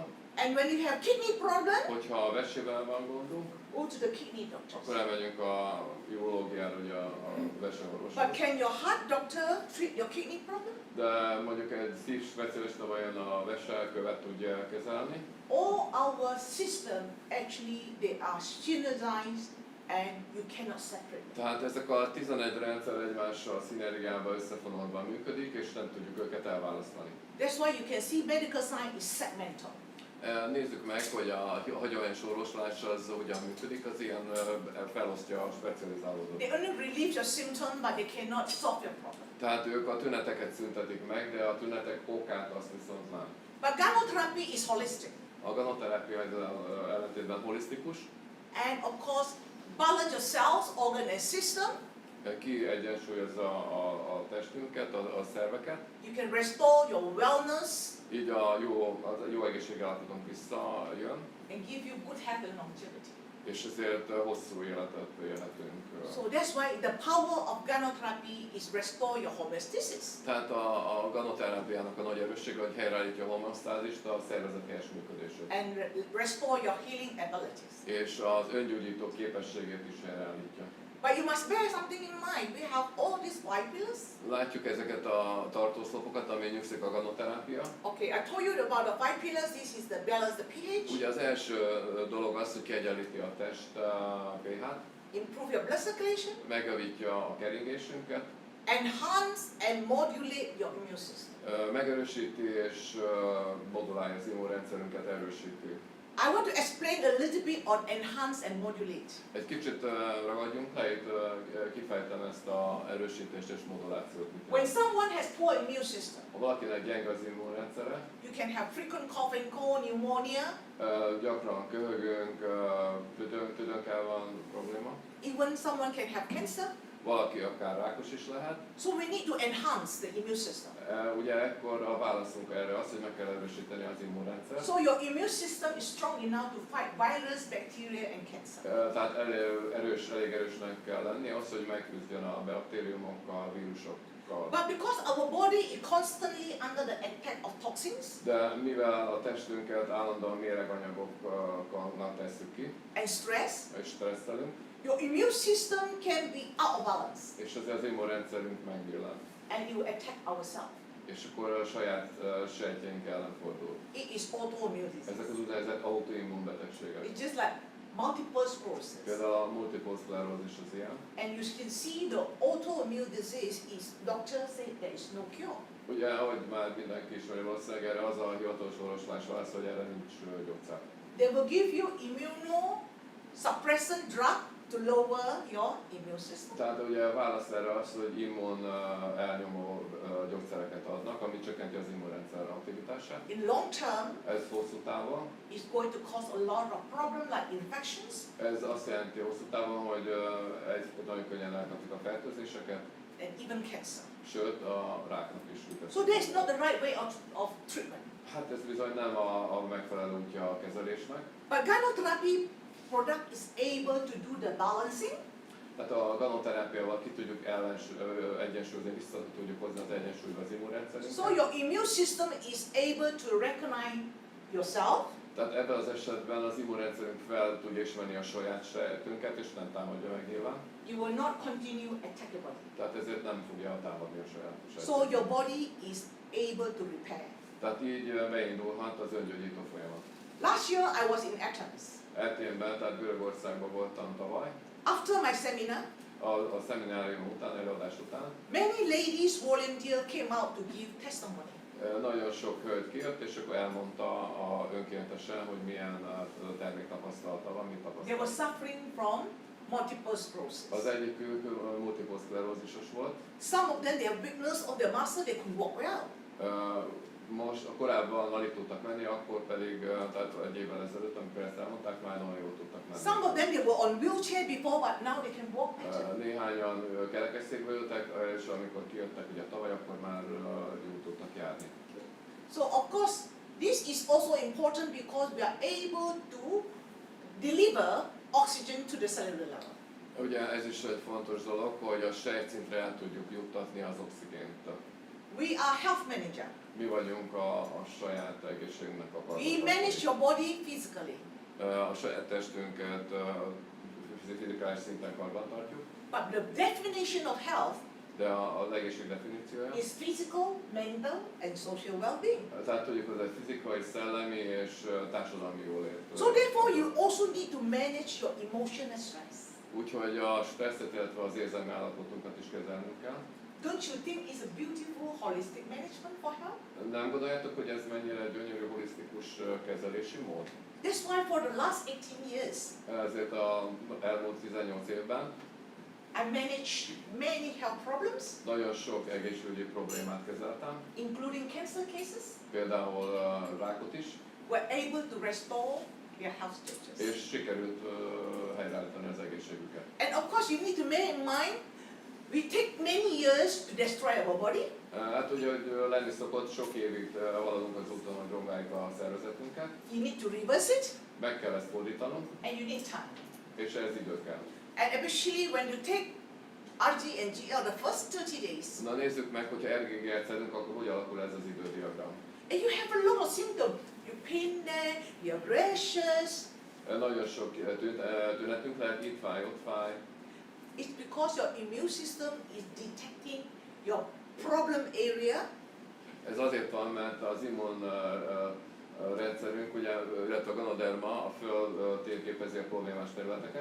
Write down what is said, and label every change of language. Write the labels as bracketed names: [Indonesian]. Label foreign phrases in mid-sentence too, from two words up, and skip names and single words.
[English] And when you have kidney problem, [Hungarian] Hogyha a vesével van gondunk, [English] go to the kidney doctor. [Hungarian] akkor elmegyünk a urológiára, ugye a [English] But [Hungarian] veseorvoshoz. [English] can your heart doctor treat your kidney problem? [Hungarian] De mondjuk egy szív specialista vajon a veselkövet tudja kezelni. [English] All our system actually they are synergized and you cannot separate them. [Hungarian] Tehát ezek a 11 rendszer egymással szinergiában, összefonódva működik, és nem tudjuk őket elválasztani. [English] That's why you can see medical science is segmental. [Hungarian] Nézzük meg, hogy a hagyományos orvoslás az hogyan működik, az ilyen felosztja a specializálódott. [English] They only relieve your symptom, but they cannot solve your problem. [Hungarian] Tehát ők a tüneteket szüntetik meg, de a tünetek okát azt viszont nem. [English] But Ganotera is holistic. [Hungarian] A ganoterápia ezzel ellentétben holisztikus, [English] And of course, balance your cells, organ and system. [Hungarian] ki egyensúlyozza a testünket, a szerveket, [English] You can restore your wellness [Hungarian] így a jó egészségállapotunk visszajön, [English] and give you good health and longevity. [Hungarian] és ezért hosszú életet élhetünk. [English] So that's why the power of Ganotera is restore your homeostasis. [Hungarian] Tehát a ganoterápiának a nagy erőssége, hogy helyreállítja a homeosztázist, a szervezet helyes működését. [English] And restore your healing abilities. [Hungarian] És az öngyógyító képességét is helyreállítja. [English] But you must bear something in mind. We have all these 5 pillars. [Hungarian] Látjuk ezeket a tartószlopokat, amin nyugszik a ganoterápia. [English] Okay, I told you about the 5 pillars. This is the balance, the pH. [Hungarian] Ugye az első dolog az, hogy kiegyenlíti a test pH-t, [English] Improve your blood circulation. [Hungarian] megjavítja a keringésünket, [English] Enhance and modulate your immune system. [Hungarian] megerősíti és modulálja az immunrendszerünket, erősíti. [English] I want to explain a little bit on enhance and modulate. [Hungarian] Egy kicsit ragadjunk le, itt kifejtem ezt a erősítést és modulációt. [English] When someone has poor immune system, [Hungarian] Ha valakinek gyenge az immunrendszere, [English] you can have frequent cough and cold, pneumonia. [Hungarian] gyakran köhögünk, tüdőnkkel van probléma. [English] Even someone can have cancer. [Hungarian] Valaki akár rákos is lehet. [English] So we need to enhance the immune system. [Hungarian] Ugye ekkor a válaszunk erre az, hogy meg kell erősíteni az immunrendszert. [English] So your immune system is strong enough to fight virus, bacteria and cancer. [Hungarian] Tehát elég erősnek kell lenni az, hogy megküzdjön a baktériumokkal, a vírusokkal. [English] But because our body is constantly under the attack of toxins [Hungarian] De mivel a testünket állandóan méreganyagoknak tesszük ki, [English] and stress, [Hungarian] és stresszelünk, [English] your immune system can be out of balance [Hungarian] és azért az immunrendszerünk megbillen. [English] and you attack ourselves. [Hungarian] És akkor a saját sejtjeink ellen fordul. [English] It is autoimmune disease. [Hungarian] Ezek az úgynevezett autoimmun betegségek. [English] It's just like multiple sclerosis. [Hungarian] Például a multiple szklerózis az ilyen. [English] And you can see the autoimmune disease is, doctors say there is no cure. [Hungarian] Ugye, ahogy már mindenki ismeri, valószínűleg erre az a hivatalos orvoslás válasz, hogy erre nincs gyógyszer. [English] They will give you immunosuppressant drug to lower your immune system. [Hungarian] Tehát ugye a válasz erre az, hogy immun elnyomó gyógyszereket adnak, ami csökkenti az immunrendszer aktivitását. [English] In long term, [Hungarian] Ez hosszú távon. [English] it's going to cause a lot of problems like infections. [Hungarian] Ez azt jelenti hosszú távon, hogy nagyon könnyen lehetnek a fertőzéseket, [English] And even cancer. [Hungarian] sőt a ráknak is ütközhet. [English] So that's not the right way of treatment. [Hungarian] Hát ez bizony nem a megfelelő útja a kezelésnek. [English] But Ganotherapy product is able to do the balancing. [Hungarian] Tehát a ganoterápiával ki tudjuk egyensúlyozni, vissza tudjuk hozni az egyensúlyba az immunrendszerünket. [English] So your immune system is able to recognize yourself. [Hungarian] Tehát ebben az esetben az immunrendszerünk fel tudja ismerni a saját sejtünket, és nem támadja meg nyilván. [English] You will not continue attack your body. [Hungarian] Tehát ezért nem fogja támadni a saját sejtünket. [English] So your body is able to repair. [Hungarian] Tehát így beindulhat az öngyógyító folyamat. [English] Last year I was in Athens. [Hungarian] Aténben, tehát Görögországban voltam tavaly. [English] After my seminar, [Hungarian] A szeminárium után, előadás után. [English] many ladies volunteer came out to give testimony. [Hungarian] Nagyon sok hölgy kijött, és akkor elmondta önkéntesen, hogy milyen terméktapasztalata van, mit [English] They were [Hungarian] tapasztalt. [English] suffering from multiple sclerosis. [Hungarian] Az egyikük multiple szklerózisos volt. [English] Some of them, they have weakness of their muscle, they could walk well. [Hungarian] Most korábban alig tudtak menni, akkor pedig, tehát egy évvel ezelőtt, amikor ezt elmondták, már nagyon jól tudtak menni. [English] Some of them, they were on wheelchair before, but now they can walk better. [Hungarian] Néhányan kerekesszékbe ültek, és amikor kijöttek ugye tavaly, akkor már jól tudtak járni. [English] So of course, this is also important because we are able to deliver oxygen to the cellular level. [Hungarian] Ugye ez is egy fontos dolog, hogy a sejtszintre el tudjuk juttatni az oxigént. [English] We are health manager. [Hungarian] Mi vagyunk a saját egészségünknek a [English] We [Hungarian] karbantartói. [English] manage your body physically. [Hungarian] A saját testünket fizikális szinten karbantartjuk, [English] But the definition of health [Hungarian] de az egészség definíciója, [English] is physical, mental, and social well-being. [Hungarian] tehát tudjuk, hogy egy fizikai, szellemi és társadalmi jólét. [English] So therefore, you also need to manage your emotion and stress. [Hungarian] Úgyhogy a stresszet, illetve az érzelmi állapotunkat is kezelnünk kell. [English] Don't you think it's a beautiful holistic management for health? [Hungarian] Nem gondoljátok, hogy ez mennyire gyönyörű holisztikus kezelési mód? [English] That's why for the last 18 years, [Hungarian] Ezért az elmúlt 18 évben [English] I managed many health problems, [Hungarian] nagyon sok egészségügyi problémát kezeltem, [English] including cancer cases, [Hungarian] például rákot is, [English] were able to restore their health status. [Hungarian] és sikerült helyreállítani az egészségüket. [English] And of course, you need to bear in mind, we take many years to destroy our body, [Hungarian] Hát ugye, hogy lenni szokott, sok évig haladunk az úton, hogy romláljuk a szervezetünket, [English] you need to reverse it, [Hungarian] meg kell ezt fordítanunk, [English] and you need time. [Hungarian] és ez idő kell. [English] And especially when you take RG and GL the first 30 days, [Hungarian] Na nézzük meg, hogyha RGG-et szedünk, akkor hogy alakul ez az idődiagram. [English] and you have a lot of symptoms. You pain there, you have rashes. [Hungarian] Nagyon sok tünetünk lehet, itt fáj, ott fáj. [English] It's because your immune system is detecting your problem area. [Hungarian] Ez azért van, mert az immun rendszerünk, ugye, illetve a Ganoderma a föl térképezi a problémás területeket.